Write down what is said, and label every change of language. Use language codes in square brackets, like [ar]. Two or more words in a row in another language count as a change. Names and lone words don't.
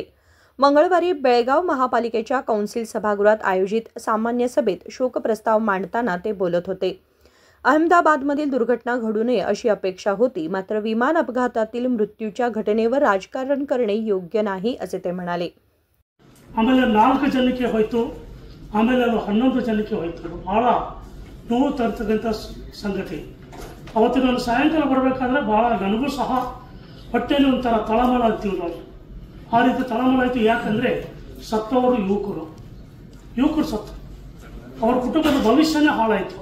[mr] मंगळवारी बेळगाव महापालिकेच्या कौन्सिल सभागृहात आयोजित सामान्य सभेत शोक प्रस्ताव मांडताना ते बोलत होते। अहमदाबादमधील दुर्घटना घडू नये अशी अपेक्षा होती, मात्र विमान अपघातातील मृत्यूच्या घटनेवर राजकारण करणे योग्य नाही असे ते म्हणाले। [kn] ಆಮೇಲೆ 4 ಜನಕ್ಕೆ ಹೋಯಿತು, ಆಮೇಲೆ 11 ಜನಕ್ಕೆ ಹೋಯಿತು। ಬಹಳ ನೋವು ತರ್ತಕ್ಕಂಥ ಸಂಗತಿ। ಅವತ್ತು ನಾನು ಸಾಯಂಕಾಲ ಬರಬೇಕಾದ್ರೆ ಬಹಳ ನನಗೂ ಸಹ ಹೊಟ್ಟೆಯಲ್ಲಿ ಒಂಥರ ತಳಮಳ ಆಗ್ತೀವಿ ನಾವು। ಆ ರೀತಿ ತಳಮಳ ಆಯಿತು। ಯಾಕಂದರೆ ಸತ್ತವರು ಯುವಕರು ಸತ್ತು, ಅವರ ಕುಟುಂಬದ ಭವಿಷ್ಯನೇ ಹಾಳಾಯಿತು।